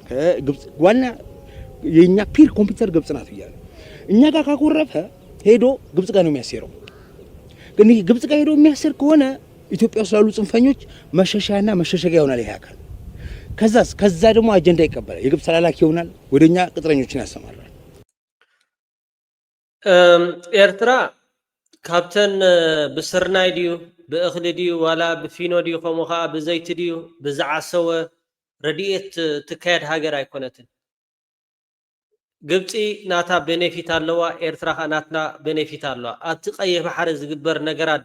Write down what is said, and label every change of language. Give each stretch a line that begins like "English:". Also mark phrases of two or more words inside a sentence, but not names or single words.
Amharic: ከግብጽ ዋና የኛ
English: peer competitor
Amharic: ግብጽ ናት ይያለ እኛ ጋር ካኮረፈ ሄዶ ግብጽ ጋር ነው የሚያሰረው። ግን ግብጽ ጋር ሄዶ የሚያሰር ከሆነ ኢትዮጵያ ውስጥ ያሉ ጽንፈኞች መሸሻና መሸሸጊያ ይሆናል ይሄ አካል። ከዛ ደግሞ አጀንዳ ይቀበላል። የግብጽ ተላላኪ ይሆናል፣ ወደኛ ቅጥረኞችን ያሰማራል።
Tigrinya: ኤርትራ ካብተን ብስርናይ ድዩ ብእኽሊ ድዩ ዋላ ብፊኖ ድዩ ከምኡ ከዓ ብዘይቲ ድዩ ብዝዓሰወ ረድኤት ትካየድ ሃገር ኣይኮነትን። ግብፂ ናታ ቤኔፊት ኣለዋ፣ ኤርትራ ከዓ ናትና ቤኔፊት ኣለዋ። ኣብቲ ቀይሕ ባሕሪ ዝግበር ነገራት